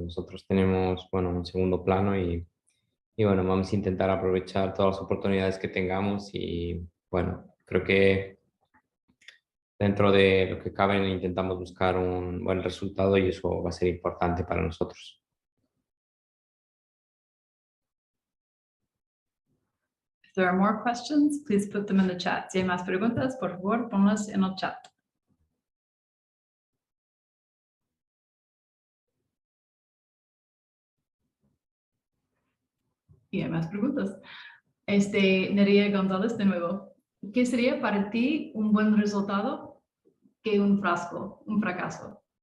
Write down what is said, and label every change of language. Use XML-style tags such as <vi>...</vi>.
<es>Nosotros tenemos, bueno, un segundo plano y bueno, vamos a intentar aprovechar todas las oportunidades que tengamos y bueno, creo que dentro de lo que cabe intentamos buscar un buen resultado y eso va a ser importante para nosotros.</es> <en>If there are more questions, please put them in the chat.</en> <es>Si hay más preguntas, por favor, ponlas en el chat. Y hay más preguntas. Nerea González de nuevo. ¿Qué sería para ti un buen resultado que un fracaso?</es>